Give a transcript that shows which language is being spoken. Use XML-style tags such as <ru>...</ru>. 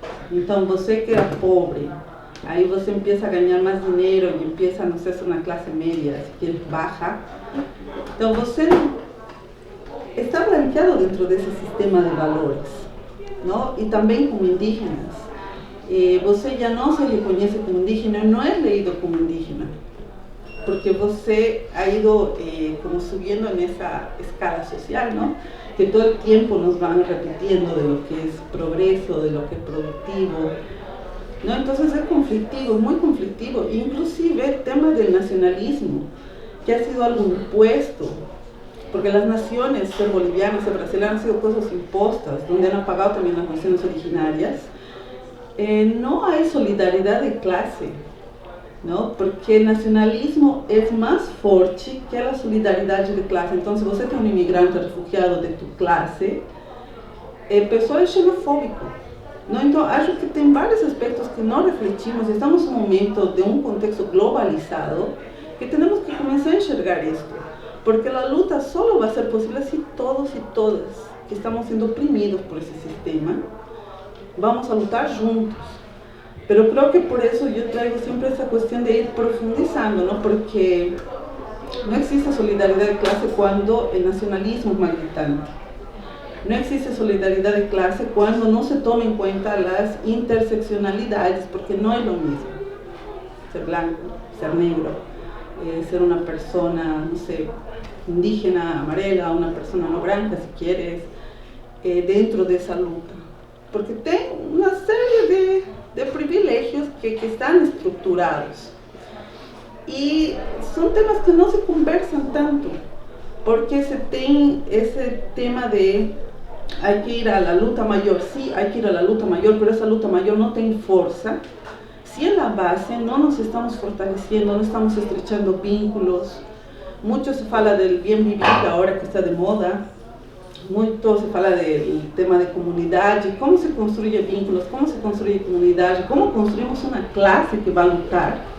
<es>Entonces,</es> <pt>você que era pobre, aí você</pt> <es>empieza a ganhar más dinero y empieza, no sé, a ser una clase media, si quieres, baja. Entonces,</es> <pt>você está branqueado</pt> <es>dentro de ese sistema de valores, ¿no? Y también como indígenas.</es> <pt>Você já não se reconhece como indígena, não é leído como indígena,</pt> <es>porque você ha ido como subiendo</es> <pt>nessa escala social, ¿no?</pt> <es>Que todo el tiempo nos van repitiendo de lo que es progreso, de lo que es productivo, ¿no? Entonces es conflictivo, muy conflictivo, inclusive el tema del nacionalismo, que ha sido algo impuesto, porque las naciones, ser bolivianas, ser brasileñas, han sido cosas impostas, donde han apagado también las naciones originarias. No hay solidaridad de clase, ¿no? Porque el nacionalismo es más fuerte que la solidaridad de clase.</es> <pt>Entonces, você tem um imigrante refugiado</pt> <es>de tu clase,</es> <pt>pessoa é xenofóbico, ¿no? Então, acho que tem vários aspectos que não refletimos. Estamos em um momento de um contexto globalizado que temos que começar a enxergar isto, porque a luta só vai ser possível se todos e todas que estamos sendo oprimidos por esse sistema vamos a lutar juntos.</pt> <es>Pero creo que por eso yo traigo siempre esa cuestión de ir profundizando, ¿no? Porque no existe solidaridad de clase cuando el nacionalismo es más gritante. No existe solidaridad de clase cuando no se toma en cuenta las interseccionalidades, porque no es lo mismo ser blanco, ser negro, ser una persona, no sé, indígena, amarela, una persona no blanca, si quieres, dentro de esa luta.</es> <pt>Porque tem uma série de privilégios que estão estruturados. E são temas que não se conversam tanto, porque se tem esse tema de</pt> <es>hay que ir a la luta mayor, sí, hay que ir a la luta mayor, pero esa luta mayor no tiene fuerza si en la base no nos estamos fortaleciendo, no estamos estrechando vínculos. Mucho se fala del bien vivir ahora que está de moda.</es> <pt>Muito se fala do tema de comunidade,</pt> <es>como se construye vínculos, como se construye</es> <pt>comunidade, como construimos uma classe que vai lutar.</pt>